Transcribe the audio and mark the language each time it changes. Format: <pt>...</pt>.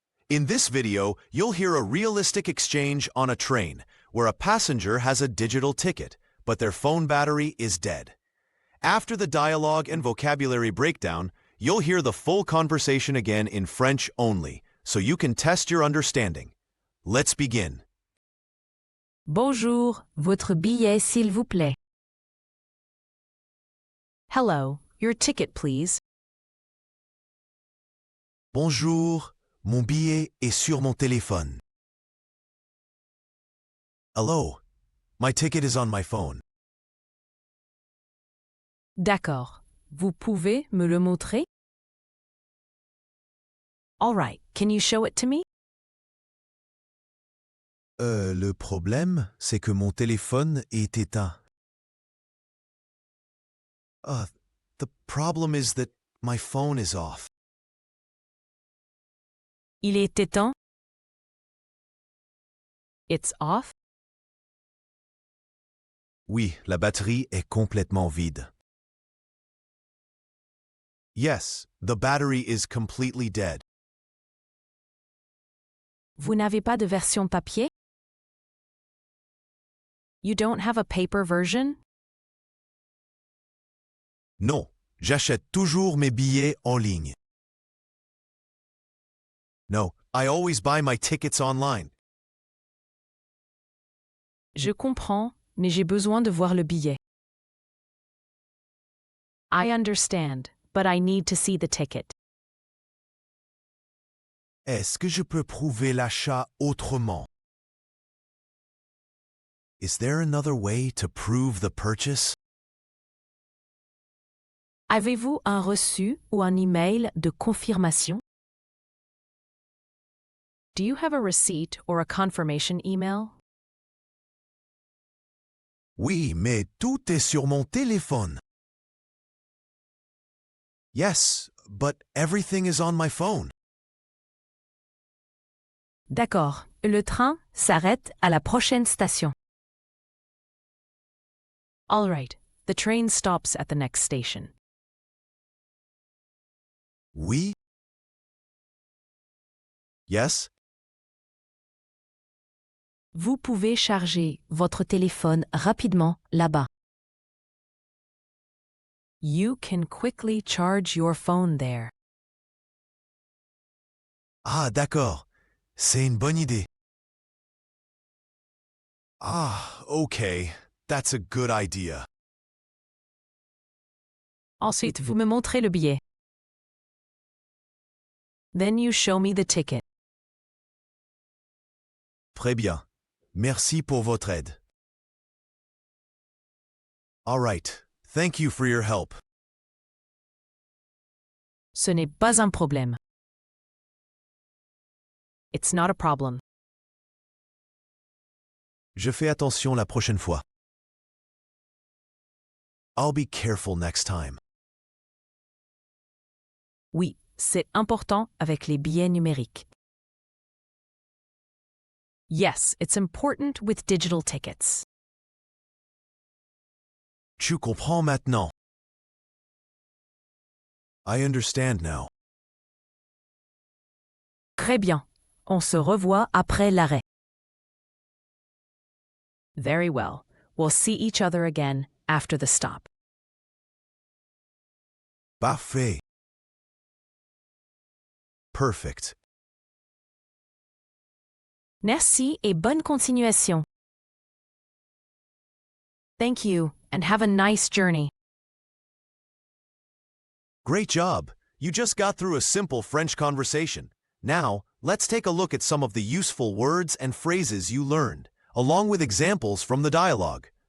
<en>In this video, you'll hear a realistic exchange on a train where a passenger has a digital ticket, but their phone battery is dead. After the dialogue and vocabulary breakdown, you'll hear the full conversation again in French only, so you can test your understanding. Let's begin.</en> <fr>Bonjour, votre billet s'il vous plaît.</fr> <en>Hello, your ticket please.</en> <fr>Bonjour, mon billet est sur mon téléphone.</fr> <en>Hello, my ticket is on my phone.</en> <fr>D'accord. Vous pouvez me le montrer?</fr> <en>All right, can you show it to me?</en> <fr>Le problème, c'est que mon téléphone est éteint.</fr> <en>The problem is that my phone is off.</en> <fr>Il est éteint?</fr> <en>It's off?</en> <fr>Oui, la batterie est complètement vide.</fr> <en>Yes, the battery is completely dead.</en> <fr>Vous n'avez pas de version papier?</fr> <en>You don't have a paper version?</en> <fr>Non, j'achète toujours mes billets en ligne.</fr> <en>No, I always buy my tickets online.</en> <fr>Je comprends, mais j'ai besoin de voir le billet.</fr> <en>I understand, but I need to see the ticket.</en> <fr>Est-ce que je peux prouver l'achat autrement?</fr> <en>Is there another way to prove the purchase?</en> <fr>Avez-vous un reçu ou un email de confirmation?</fr> <en>Do you have a receipt or a confirmation email?</en> <fr>Oui, mais tout est sur mon téléphone.</fr> <en>Yes, but everything is on my phone.</en> <fr>D'accord, le train s'arrête à la prochaine station.</fr> <en>All right, the train stops at the next station.</en> <fr>Oui?</fr> <en>Yes?</en> <fr>Vous pouvez charger votre téléphone rapidement là-bas.</fr> <en>You can quickly charge your phone there.</en> <fr>Ah, d'accord. C'est une bonne idée.</fr> <en>Ah, okay. That's a good idea.</en> <fr>Ensuite, vous me montrez le billet.</fr> <en>Then you show me the ticket.</en> <fr>Très bien. Merci pour votre aide.</fr> <en>All right. Thank you for your help.</en> <fr>Ce n'est pas un problème.</fr> <en>It's not a problem.</en> <fr>Je fais attention la prochaine fois.</fr> <en>I'll be careful next time.</en> <fr>Oui, c'est important avec les billets numériques.</fr> <en>Yes, it's important with digital tickets.</en> <fr>Tu comprends maintenant.</fr> <en>I understand now.</en> <fr>Très bien. On se revoit après l'arrêt.</fr> <en>Very well. We'll see each other again after the stop.</en> <fr>Parfait.</fr> <en>Perfect.</en> <fr>Merci et bonne continuation.</fr> <en>Thank you, and have a nice journey. Great job. You just got through a simple French conversation. Now, let's take a look at some of the useful words and phrases you learned, along with examples from the dialogue.</en>